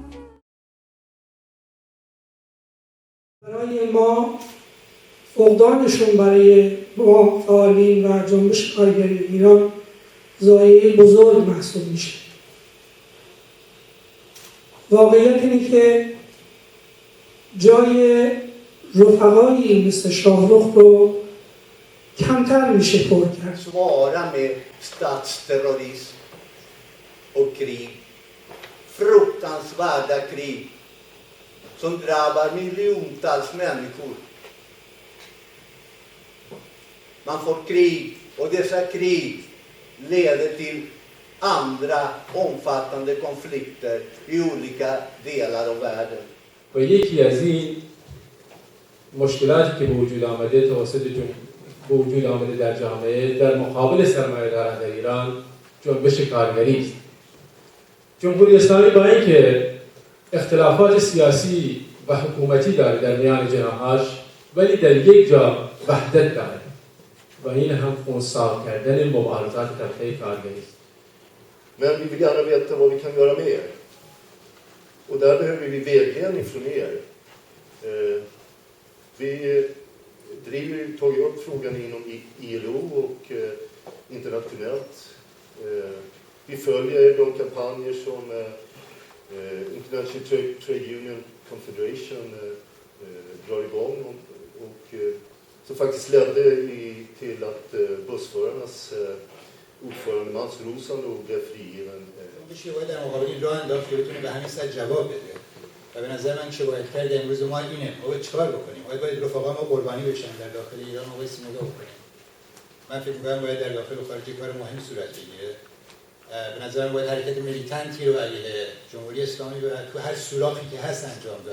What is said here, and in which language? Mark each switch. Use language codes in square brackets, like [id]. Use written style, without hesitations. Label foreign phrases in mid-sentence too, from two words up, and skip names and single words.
[fa] برای ما فقدانشون برای ما فعالین و جنبش کارگری ایران ضایعه بزرگ محسوب میشه. واقعیت اینه که جای رفقایی مثل شاهرخ رو کمتر میشه پر کرد. [sv] Svara med statsterrorism och krig. Fruktansvärda krig som drabbar miljontals människor. Man får krig och dessa krig leder till andra omfattande konflikter i olika delar av världen. [fa] و یکی از این مشکلاتی که به وجود آمده در جامعه در مقابل سرمایه‌داران در ایران جنبش کارگری است. جمهوری اسلامی با اینکه اختلافات سیاسی و حکومتی داره در میان جناحاش، ولی در یک جا وحدت داره و این هم خنثی کردن مبارزات طبقه کارگری است. [sv] Men vi vill gärna veta vad vi kan göra mer. Och där behöver vi vägledning från er. Vi tagit upp frågan inom ILO och internationellt. Vi följer de kampanjer som International Trade Union Confederation drar igång och som faktiskt ledde till att bussförarnas ordförande Mats Rosenlund blev frigiven. [fa] شواهد در مقابل این راه انداخت که بتونه به همین سطح جواب بده و به نظر من شواهدکرد امروز ما اینه. ما باید چیکار بکنیم؟ باید رفقا ما قربانی بشن در داخل ایران، ما باید نگاه بکنیم. من فکر می‌کنم باید در داخل و خارج کار مهم صورت بگیره. به نظر من باید حرکت میلیتنتی رو علیه جمهوری اسلامی و تو هر سوراخی که هست انجام داد.